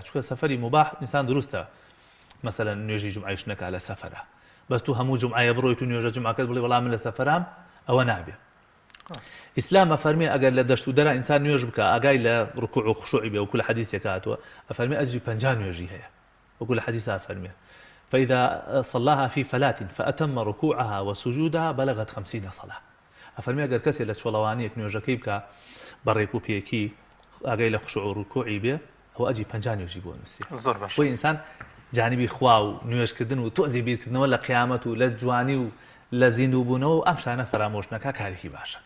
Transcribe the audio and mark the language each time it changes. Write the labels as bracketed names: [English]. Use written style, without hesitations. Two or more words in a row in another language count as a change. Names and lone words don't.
[Central Kurdish] چونکە سەفەری مباح ئینسان دروستە مەسەلەن نوێژی جمعەیش نەکات لە سەفەرە بەس تو هەموو جمعەیە بڕۆیت و نوێژە جمعەکەت بڵێ بەڵام من لە سەفەرام ئەوە نابێ ئیسلام ئەفەرمێ ئەگەر لە دەشت و دەرا ئینسان نوێژ بکە ئاگای لە ڕکوع و خشوعی بێ وەکو لە حەدیثێک هاتووە ئەفەرمێ ئەجری 50 نوێژی هەیە وەکو لە حەدیث ئەفەرمێ [Arabic] فإذا صلاها في فلاة فأتم ركوعها وسجودها بلغت 50 صلاة [Central Kurdish] ئەفەرمێ ئەگەر کەسێ لە چۆڵەوانیەک نوێژەکەی بکە بەڕێک و پێکی ئاگای لە خشوع و ڕکوعی بێ ئەو ئەجی 50 نوێژی بۆ نووسی زۆر باش بۆ ئینسان جانبی خوا و نوێژکردن و تۆزی بیرکردنەوە لە قیامەت و لە جوانی و لە زیندووبوونەوە ئەم شانە فەرامۆش نەکا کارێکی باشەکە